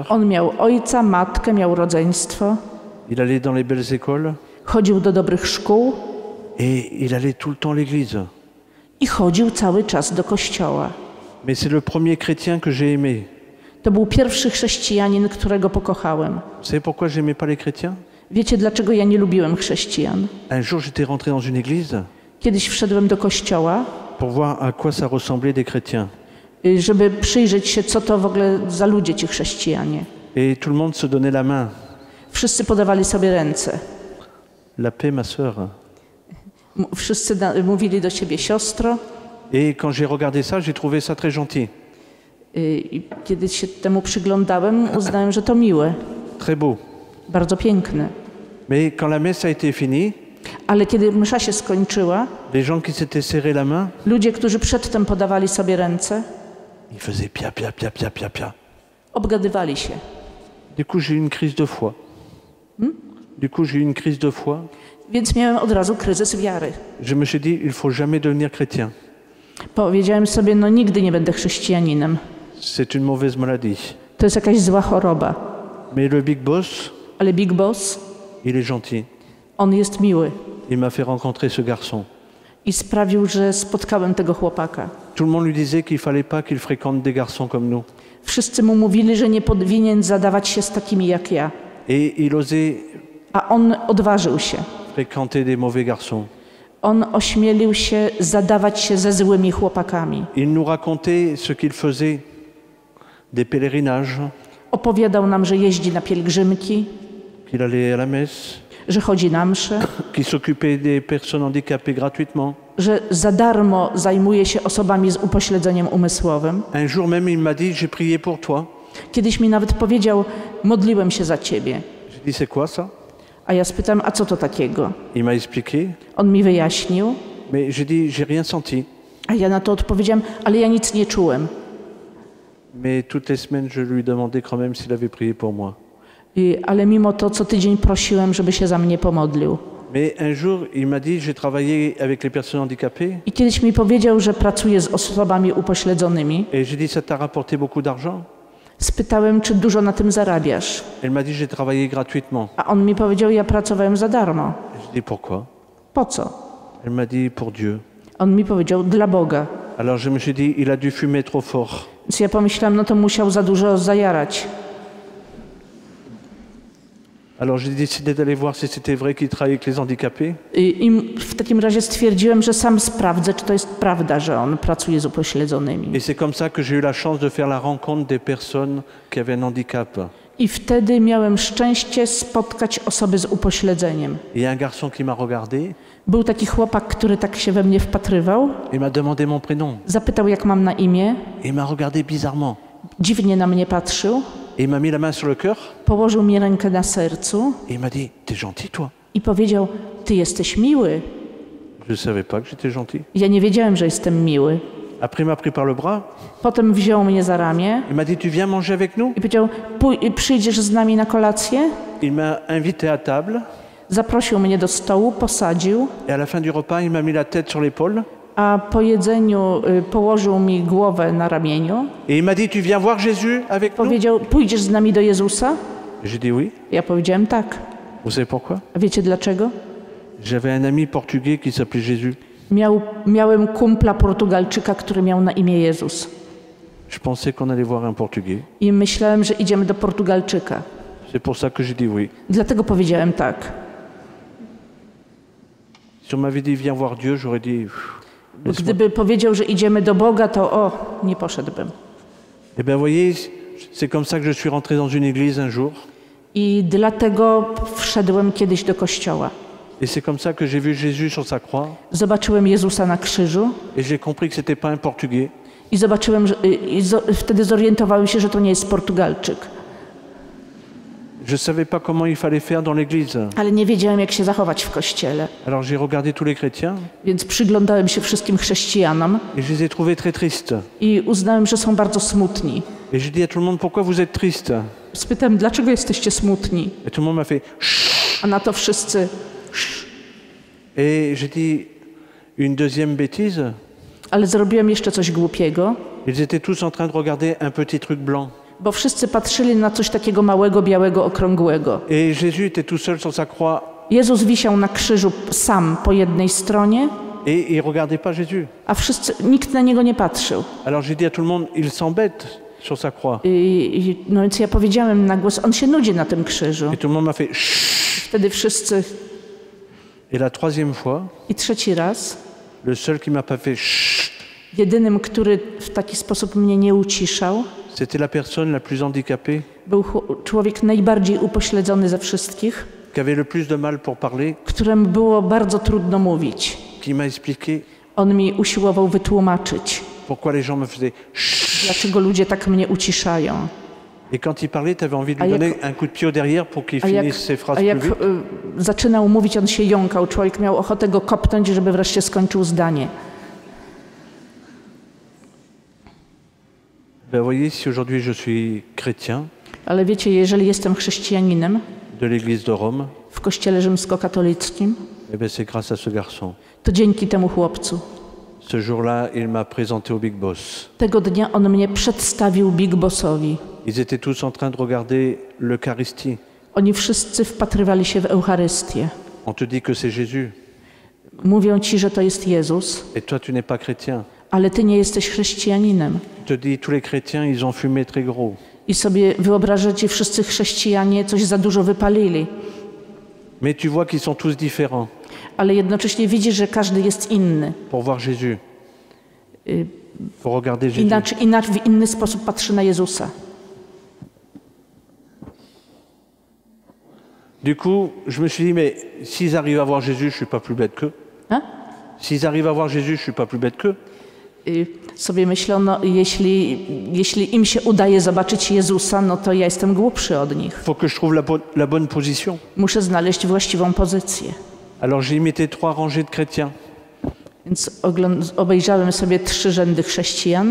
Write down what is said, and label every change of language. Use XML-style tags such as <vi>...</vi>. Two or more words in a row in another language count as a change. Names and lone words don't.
<pl>On miał ojca, matkę, miał rodzeństwo,</pl> <fr>Il allait dans les belles écoles</fr> <pl>chodził do dobrych szkół</pl> <fr>et il allait tout le temps à l'église.</fr> <pl>i chodził cały czas do kościoła.</pl> <fr>Mais c'est le premier chrétien que j'ai aimé.</fr> <pl>To był pierwszy chrześcijanin, którego pokochałem.</pl> <fr>Vous savez pourquoi j'aimais pas les chrétiens?</fr> <pl>Wiecie, dlaczego ja nie lubiłem chrześcijan?</pl> <fr>Un jour, j'étais rentré dans une église</fr> <pl>Kiedyś wszedłem do kościoła,</pl> <fr>pour voir à quoi ça ressemblait des chrétiens.</fr> <pl>żeby przyjrzeć się, co to w ogóle za ludzie ci chrześcijanie.</pl> <fr>Et tout le monde se donnait la main.</fr> <pl>Wszyscy podawali sobie ręce.</pl> <fr>La paix, ma sœur.</fr> <pl>Wszyscy mówili do siebie siostro.</pl> <fr>Et quand j'ai regardé ça, j'ai trouvé ça très gentil,</fr> <pl>I kiedy się temu przyglądałem, uznałem, że to miłe,</pl> <fr>très beau.</fr> <pl>bardzo piękne.</pl> <fr>Mais quand la messe a été finie,</fr> <pl>Ale kiedy msza się skończyła,</pl> <fr>les gens qui s'étaient serrés la main,</fr> <pl>ludzie, którzy przedtem podawali sobie ręce,</pl> <fr>ils faisaient pia, pia, pia, pia, pia, pia.</fr> <pl>obgadywali się.</pl> <fr>Du coup, j'ai eu une crise de foi. Du coup, j'ai eu une crise de foi.</fr> <pl>Więc miałem od razu kryzys wiary.</pl> <fr>Je me suis dit, il faut jamais devenir chrétien.</fr> <pl>Powiedziałem sobie, no nigdy nie będę chrześcijaninem.</pl> <fr>C'est une mauvaise maladie.</fr> <pl>To jest jakaś zła choroba.</pl> <fr>Mais le Big Boss,</fr> <pl>Ale Big Boss,</pl> <fr>il est gentil.</fr> <pl>on jest miły</pl> <fr>Il m'a fait rencontrer ce garçon.</fr> <pl>i sprawił, że spotkałem tego chłopaka.</pl> <fr>Tout le monde lui disait qu'il fallait pas qu'il fréquente des garçons comme nous.</fr> <pl>Wszyscy mu mówili, że nie powinien zadawać się z takimi jak ja.</pl> <fr>Et il osait</fr> <pl>A on odważył się.</pl> <fr>fréquenter des mauvais garçons.</fr> <pl>On ośmielił się zadawać się ze złymi chłopakami.</pl> <fr>Il nous racontait ce qu'il faisait, des pèlerinages,</fr> <pl>Opowiadał nam, że jeździ na pielgrzymki,</pl> <fr>qu'il allait à la messe,</fr> <pl>że chodzi na msze,</pl> <fr>qu'il s'occupait des personnes handicapées gratuitement.</fr> <pl>że za darmo zajmuje się osobami z upośledzeniem umysłowym.</pl> <fr>Un jour même, il m'a dit, j'ai prié pour toi.</fr> <pl>Kiedyś mi nawet powiedział, modliłem się za ciebie.</pl> <fr>J'ai dit, c'est quoi ça?</fr> <pl>A ja spytałem, a co to takiego?</pl> <fr>Il m'a expliqué,</fr> <pl>On mi wyjaśnił,</pl> <fr>mais j'ai dit, j'ai rien senti.</fr> <pl>a ja na to odpowiedziałem, ale ja nic nie czułem.</pl> <fr>Mais toutes les semaines, je lui demandais quand même s'il avait prié pour moi.</fr> <pl>Ale mimo to co tydzień prosiłem, żeby się za mnie pomodlił.</pl> <fr>Mais un jour, il m'a dit, j'ai travaillé avec les personnes handicapées.</fr> <pl>I kiedyś mi powiedział, że pracuje z osobami upośledzonymi.</pl> <fr>Et j'ai dit, ça t'a rapporté beaucoup d'argent?</fr> <pl>Spytałem, czy dużo na tym zarabiasz.</pl> <fr>Elle m'a dit, j'ai travaillé gratuitement.</fr> <pl>A on mi powiedział, ja pracowałem za darmo.</pl> <fr>J'ai dit, pourquoi?</fr> <pl>Po co?</pl> <fr>Elle m'a dit, pour Dieu.</fr> <pl>On mi powiedział, dla Boga.</pl> <fr>Alors je me suis dit, il a dû fumer trop fort.</fr> <pl>Więc ja pomyślałem, no to musiał za dużo zajarać.</pl> <fr>Alors j'ai décidé d'aller voir si c'était vrai qu'il travaillait avec les handicapés.</fr> <pl>I w takim razie stwierdziłem, że sam sprawdzę, czy to jest prawda, że on pracuje z upośledzonymi.</pl> <fr>Et c'est comme ça que j'ai eu la chance de faire la rencontre des personnes qui avaient un handicap.</fr> <pl>I wtedy miałem szczęście spotkać osoby z upośledzeniem.</pl> <fr>Il y a un garçon qui m'a regardé</fr> <pl>Był taki chłopak, który tak się we mnie wpatrywał.</pl> <fr>et m'a demandé mon prénom.</fr> <pl>Zapytał, jak mam na imię.</pl> <fr>Et il m'a regardé bizarrement.</fr> <pl>Dziwnie na mnie patrzył.</pl> <fr>Et il m'a mis la main sur le cœur</fr> <pl>Położył mi rękę na sercu</pl> <fr>et il m'a dit, t'es gentil toi?</fr> <pl>i powiedział, ty jesteś miły.</pl> <fr>Je ne savais pas que j'étais gentil.</fr> <pl>Ja nie wiedziałem, że jestem miły.</pl> <fr>Après il m'a pris par le bras.</fr> <pl>Potem wziął mnie za ramię</pl> <fr>Il m'a dit, tu viens manger avec nous?</fr> <pl>i powiedział, przyjdziesz z nami na kolację?</pl> <fr>Il m'a invité à table</fr> <pl>Zaprosił mnie do stołu, posadził,</pl> <fr>et à la fin du repas, il m'a mis la tête sur l'épaule</fr> <pl>a po jedzeniu położył mi głowę na ramieniu.</pl> <fr>et il m'a dit, tu viens voir Jésus avec nous?</fr> <pl>Powiedział, pójdziesz z nami do Jezusa?</pl> <fr>J'ai dit oui.</fr> <pl>Ja powiedziałem tak.</pl> <fr>Vous savez pourquoi?</fr> <pl>A wiecie dlaczego?</pl> <fr>J'avais un ami portugais qui s'appelait Jésus.</fr> <pl>Miałem kumpla Portugalczyka, który miał na imię Jezus.</pl> <fr>Je pensais qu'on allait voir un portugais.</fr> <pl>I myślałem, że idziemy do Portugalczyka.</pl> <fr>C'est pour ça que j'ai dit oui.</fr> <pl>Dlatego powiedziałem tak.</pl> <fr>Si on m'avait dit viens voir Dieu, j'aurais dit</fr> <pl>Bo gdyby powiedział, że idziemy do Boga, to nie poszedłbym.</pl> <fr>Eh bien, voyez, c'est comme ça que je suis rentré dans une église un jour.</fr> <pl>I dlatego wszedłem kiedyś do kościoła.</pl> <fr>Et c'est comme ça que j'ai vu Jésus sur sa croix.</fr> <pl>Zobaczyłem Jezusa na krzyżu</pl> <fr>Et j'ai compris que c'était pas un portugais.</fr> <pl>i zobaczyłem, wtedy zorientowałem się, że to nie jest Portugalczyk.</pl> <fr>Je ne savais pas comment il fallait faire dans l'église.</fr> <pl>Ale nie wiedziałem, jak się zachować w kościele.</pl> <fr>Alors j'ai regardé tous les chrétiens</fr> <pl>Więc przyglądałem się wszystkim chrześcijanom</pl> <fr>et je les ai trouvés très tristes.</fr> <pl>i uznałem, że są bardzo smutni.</pl> <fr>Et j'ai dit à tout le monde, pourquoi vous êtes tristes?</fr> <pl>Spytałem, dlaczego jesteście smutni?</pl> <fr>Et tout le monde m'a fait chut.</fr> <pl>A na to wszyscy.</pl> <fr>Et j'ai dit une deuxième bêtise.</fr> <pl>Ale zrobiłem jeszcze coś głupiego,</pl> <fr>Ils étaient tous en train de regarder un petit truc blanc.</fr> <pl>bo wszyscy patrzyli na coś takiego małego, białego, okrągłego.</pl> <fr>Et Jésus était tout seul sur sa croix.</fr> <pl>Jezus wisiał na krzyżu sam po jednej stronie,</pl> <fr>Et il ne regardait pas Jésus.</fr> <pl>a nikt na niego nie patrzył.</pl> <fr>Alors j'ai dit à tout le monde, il s'embête sur sa croix.</fr> <pl>No więc ja powiedziałem na głos, on się nudzi na tym krzyżu.</pl> <fr>Et tout le monde m'a fait chut.</fr> <pl>Wtedy wszyscy.</pl> <fr>Et la troisième fois,</fr> <pl>I trzeci raz,</pl> <fr>le seul qui m'a pas fait chut,</fr> <pl>jedynym, który w taki sposób mnie nie uciszał,</pl> <fr>c'était la personne la plus handicapée,</fr> <pl>był człowiek najbardziej upośledzony ze wszystkich,</pl> <fr>qui avait le plus de mal pour parler,</fr> <pl>któremu było bardzo trudno mówić.</pl> <fr>qui m'a expliqué</fr> <pl>On mi usiłował wytłumaczyć,</pl> <fr>pourquoi les gens me faisaient chut.</fr> <pl>dlaczego ludzie tak mnie uciszają.</pl> <fr>Et quand il parlait, tu avais envie de lui donner un coup de pied au derrière pour qu'il finisse ses phrases</fr> <pl>A jak</pl> <fr>plus vite.</fr> <pl>zaczynał mówić, on się jąkał. Człowiek miał ochotę go kopnąć, żeby wreszcie skończył zdanie.</pl> <fr>Ben voyez, si aujourd'hui je suis chrétien</fr> <pl>Ale wiecie, jeżeli jestem chrześcijaninem</pl> <fr>de l'Église de Rome,</fr> <pl>w kościele rzymskokatolickim,</pl> <fr>eh ben c'est grâce à ce garçon.</fr> <pl>to dzięki temu chłopcu.</pl> <fr>Ce jour-là, il m'a présenté au Big Boss.</fr> <pl>Tego dnia on mnie przedstawił Big Bossowi.</pl> <fr>Ils étaient tous en train de regarder l'Eucharistie.</fr> <pl>Oni wszyscy wpatrywali się w Eucharystię.</pl> <fr>On te dit que c'est Jésus.</fr> <pl>Mówią ci, że to jest Jezus,</pl> <fr>Et toi, tu n'es pas chrétien.</fr> <pl>ale ty nie jesteś chrześcijaninem.</pl> <fr>On te dit tous les chrétiens, ils ont fumé très gros.</fr> <pl>I sobie wyobrażacie, wszyscy chrześcijanie coś za dużo wypalili.</pl> <fr>Mais tu vois qu'ils sont tous différents.</fr> <pl>ale jednocześnie widzi, że każdy jest inny.</pl> <fr>pour voir Jésus. Pour regarder Jésus.</fr> <pl>Inaczej w inny sposób patrzy na Jezusa.</pl> <fr>Du coup, je me suis dit, mais s'ils arrivent à voir Jésus, je ne suis pas plus bête qu'eux.</fr> <pl>A?</pl> <fr>S'ils arrivent à voir Jésus, je ne suis pas plus bête qu'eux.</fr> <pl>Sobie myślono, jeśli im się udaje zobaczyć Jezusa, no to ja jestem głupszy od nich.</pl> <fr>Il faut que je trouve la bonne position.</fr> <pl>Muszę znaleźć właściwą pozycję.</pl> <fr>Alors j'ai imité 3 rangées de chrétiens.</fr> <pl>Więc obejrzałem sobie 3 rzędy chrześcijan.</pl>